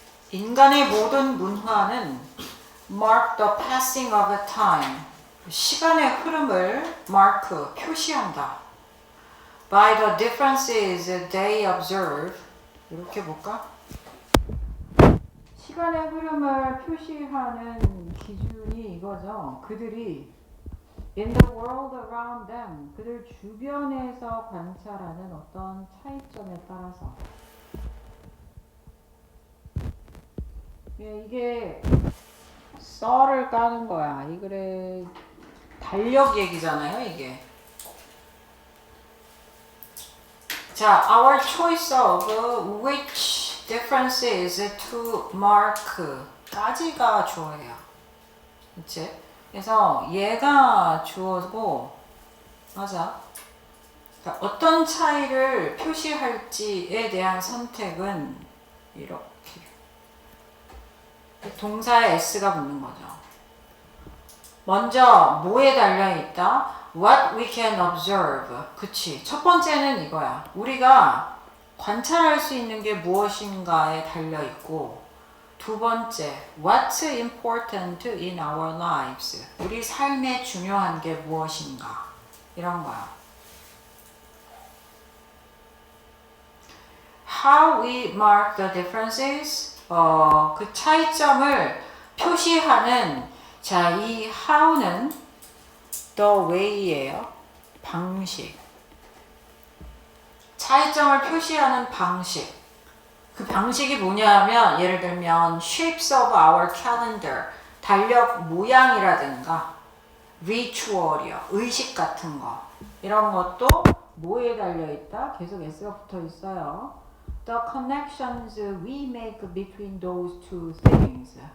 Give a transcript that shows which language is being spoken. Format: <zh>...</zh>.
<ko>인간의 모든 문화는</ko> <en>mark the passing of a time.</en> <ko>시간의 흐름을 mark, 표시한다.</ko> <en>by the differences they observe.</en> <ko>이렇게 볼까? 시간의 흐름을 표시하는 기준이 이거죠. 그들이</ko> <en>in the world around them,</en> <ko>그들 주변에서 관찰하는 어떤 차이점에 따라서. 이게 썰을 까는 거야. 이 글의 달력 얘기잖아요, 이게. 자,</ko> <en>our choice of which differences to mark</en> <ko>까지가 주어예요. 그치? 그래서 얘가 주어고, 맞아. 그러니까 어떤 차이를 표시할지에 대한 선택은 이렇게. 동사에 s가 붙는 거죠. 먼저 뭐에 달려있다?</ko> <en>What we can observe.</en> <ko>그치. 첫 번째는 이거야. 우리가 관찰할 수 있는 게 무엇인가에 달려있고, 두 번째,</ko> <en>what's important in our lives.</en> <ko>우리 삶에 중요한 게 무엇인가. 이런 거야.</ko> <en>How we mark the differences.</en> <ko>그 차이점을 표시하는, 자, 이 how는 the way예요. 방식. 차이점을 표시하는 방식. 그 방식이 뭐냐면, 예를 들면</ko> <en>shapes of our calendar,</en> <ko>달력 모양이라든가 ritual이요, 의식 같은 거. 이런 것도 뭐에 달려있다? 계속 s가 붙어 있어요.</ko> <en>The connections we make between those two things.</en>